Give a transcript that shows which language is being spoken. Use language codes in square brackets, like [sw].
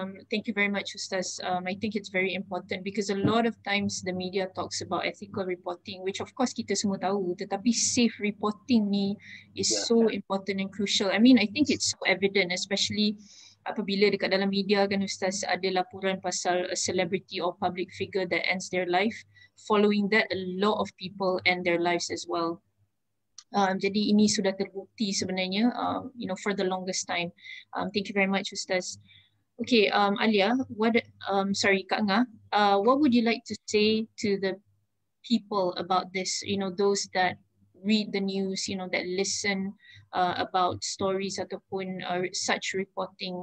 [en] Thank you very much, Ustaz. I think it's very important because a lot of times the media talks about ethical reporting, which of course [ms] kita semua tahu, tetapi [en] safe reporting ni is so important and crucial. I mean, I think it's so evident, especially [ms] apabila dekat dalam media kan Ustaz ada laporan pasal [en] a celebrity or public figure that ends their life, following that a lot of people end their lives as well. [ms] Jadi ini sudah terbukti sebenarnya, [en] for the longest time. Thank you very much Ustaz. Okay, Alia, Kak Nga, what would you like to say to the people about this, those that read the news, that listen about stories ataupun such reporting?